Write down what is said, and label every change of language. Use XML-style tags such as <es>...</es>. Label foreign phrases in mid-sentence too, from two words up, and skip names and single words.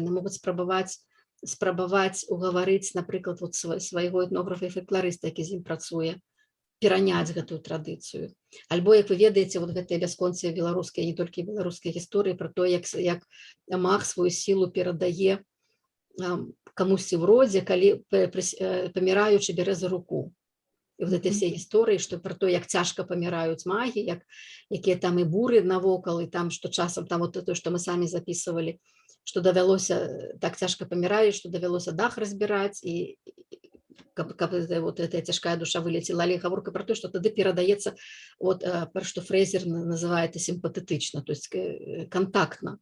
<be>Яны могуць спрабаваць угаварыць, напрыклад, вот свайго этнографа і фалькларыста, які з ім працуе, пераняць гэтую традыцыю. Альбо, як вы ведаеце, вот гэтыя бясконцыя беларускія, не толькі беларускія гісторыі пра то, як мах сваю сілу перадае камусьці в родзе, калі паміраючы бярэ за руку. І</be> <ru>вот эти все</ru> <be>гісторыі, што пра то, як цяжка паміраюць магі, якія там і буры навокал, і там, што часам там вот то, што мы самі запісывалі, што давялося, так цяжка паміраюць, што давялося дах разбіраць, і каб</be> <ru>вот эта</ru> <be>цяжкая душа вылецела. Але гаворка пра то, што тады перадаецца, вот пра што Фрэзер называе это сімпатэтычна,</be> <ru>то есть</ru> <be>кантактна.</be>